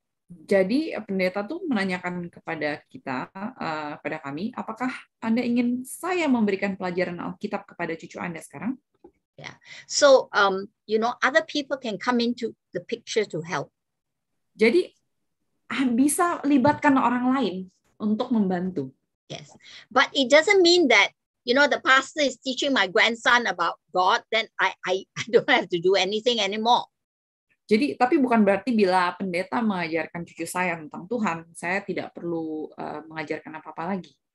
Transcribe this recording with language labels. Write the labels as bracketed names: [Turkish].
[Indonesian] Jadi pendeta tuh menanyakan kepada kita, pada kami, apakah Anda ingin saya memberikan pelajaran Alkitab kepada cucu Anda sekarang? Yeah. [English] So, other people can come into the picture to help. [Indonesian] Jadi bisa libatkan orang lain untuk membantu. [English] Yes, but it doesn't mean that the pastor is teaching my grandson about God, then I don't have to do anything anymore. [Indonesian] Jadi, tapi bukan berarti bila pendeta mengajarkan cucu saya tentang Tuhan, saya tidak perlu mengajarkan apa-apa lagi.